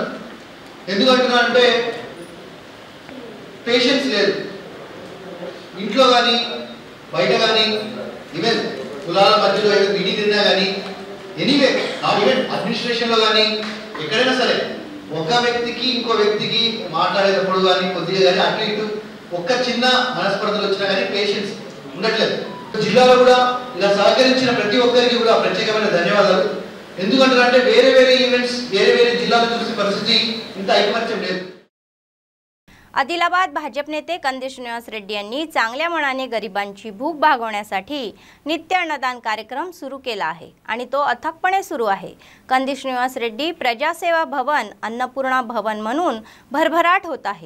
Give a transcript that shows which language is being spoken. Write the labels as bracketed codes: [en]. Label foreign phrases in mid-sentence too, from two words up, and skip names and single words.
[te] ఎందుకంటున్నానంటే పేషెన్స్ లేదు ఇంట్లో కానీ బయట కానీ, ఈవెన్ కులాల మధ్యలో ఏదో విడి తిన్నా కానీ, [en] anyway not even [te] అడ్మినిస్ట్రేషన్లో కానీ ఎక్కడైనా సరే ఒక వ్యక్తికి ఇంకో వ్యక్తికి మాట్లాడేటప్పుడు కానీ కొద్దిగా కానీ అటు ఇటు ఒక్క చిన్న మనస్పర్ధలు వచ్చినా కానీ పేషెన్స్ ఉండట్లేదు। జిల్లాలో కూడా ఇలా సహకరించిన ప్రతి ఒక్కరికి కూడా ప్రత్యేకమైన ధన్యవాదాలు। ఎందుకంటే వేరే వేరే ఈవెంట్స్ వేరే వేరే జిల్లాలో చూసే పరిస్థితి ఇంత ఐకమత్యం లేదు। [mr] आदिलाबाद भाजप नेते कंदी श्रीनिवास रेड्डी यांनी चांगल्या मनाने गरिबांची भूक भागवण्यासाठी नित्य अन्नदान कार्यक्रम सुरू केला आहे आणि तो अथकपणे सुरू आहे। कंदी श्रीनिवास रेड्डी प्रजासेवा भवन अन्नपूर्णा भवन म्हणून भरभराट होत आहे।